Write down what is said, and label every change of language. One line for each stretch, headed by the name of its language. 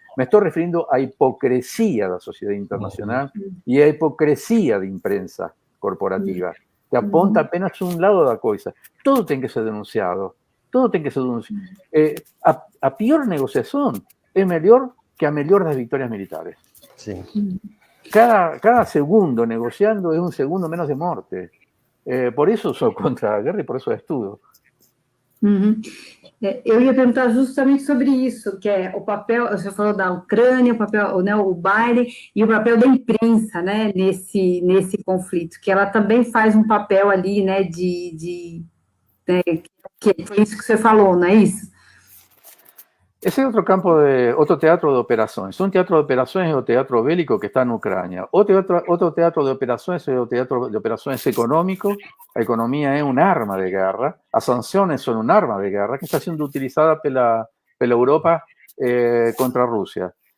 Spanish: Me estoy refiriendo a hipocresía de la sociedad internacional y a hipocresía de imprensa corporativa, que apunta apenas a un lado de la cosa. Todo tiene que ser denunciado. Todo tiene que ser denunciado. A peor negociación es mejor que a mejor das victorias militares. Sí. Cada segundo negociando es un segundo menos de muerte.
Portuguese: Por isso sou contra a guerra e por isso estudo. Eu ia perguntar justamente sobre isso, que é o papel, você falou da Ucrânia, o papel, né, o Biden, e o papel da imprensa, né, nesse conflito, que ela também faz um papel ali, né, que foi isso que você falou, não é isso?
Spanish: Ese es otro teatro de operaciones. Un teatro de operaciones es el teatro bélico que está en Ucrania. Otro teatro de operaciones es el teatro de operaciones económico. La economía es un arma de guerra. Las sanciones son un arma de guerra que está siendo utilizada por la Europa contra Rusia.